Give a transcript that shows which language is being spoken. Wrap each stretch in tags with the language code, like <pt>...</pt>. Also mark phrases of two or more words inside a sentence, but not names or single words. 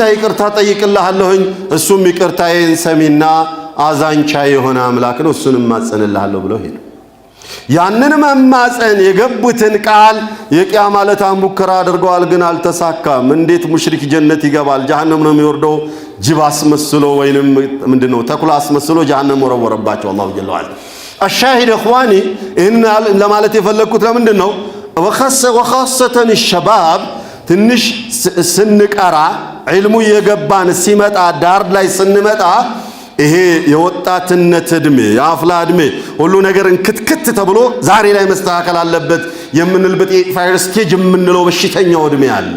<am>ይቅርታ ጠይቅልሃለሁኝ እሱም ይቅርታዬን ሰሚና አዛንቻ የሆነ አምላክ ነው እሱንም ማጸንልሃለሁ ብለው ሄዱ ያንን መማጸን የገቡትን ቃል የቂያማ ለታ ሙከራ አድርገዋል ግን አልተሳካም እንዴት ሙሽሪክ ጀነት ይገባል ጀሃነም ነው የሚወርደው ጅብ አስመስሎ ወይንም ምንድነው ተኩላ አስመስሎ ጀሃነም ወረወረባቸው</am> <ar>الله جل</ar> <am>ወዐላ</am> <ar>الشاهد اخواني ان</ar> <am>ለማለት የፈለኩት ለምንድነው</am> <ar>وخاصة الشباب</ar> <am>ትንሽ ስንቀራ ዒልሙ የገባን ሲመጣ ዳር ላይ ስንመጣ ይሄ የወጣትነት እድሜ የአፍላ እድሜ ሁሉ ነገርን ክትክት ተብሎ ዛሬ ላይ መስተካከል አለበት የምንልበት</am> <en>fire stage</en> <am>የምንለው በሽተኛው እድሜ አለ</am>